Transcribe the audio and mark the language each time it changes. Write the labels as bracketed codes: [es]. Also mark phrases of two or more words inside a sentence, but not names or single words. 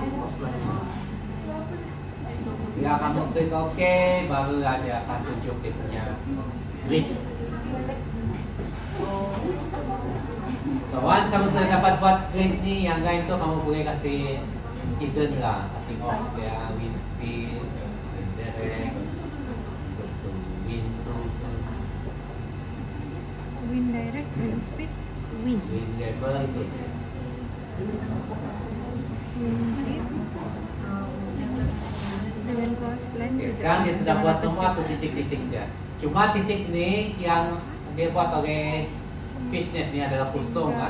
[ms] Bila kamu klik OK, baru dia akan tunjuk dia punya grid. [en] So once [ms] kamu sudah dapat buat grid ni, yang lain tu kamu boleh kasih hidden lah, kasih off dia [en] wind speed, wind direct, wind Wind direct, wind speed, wind. wind level itu. [ms] Dengan coastline. Okay, sekarang dia sudah buat semua tu titik-titik dia. Cuma titik ni yang dia buat oleh fishnet ni adalah kosong kan.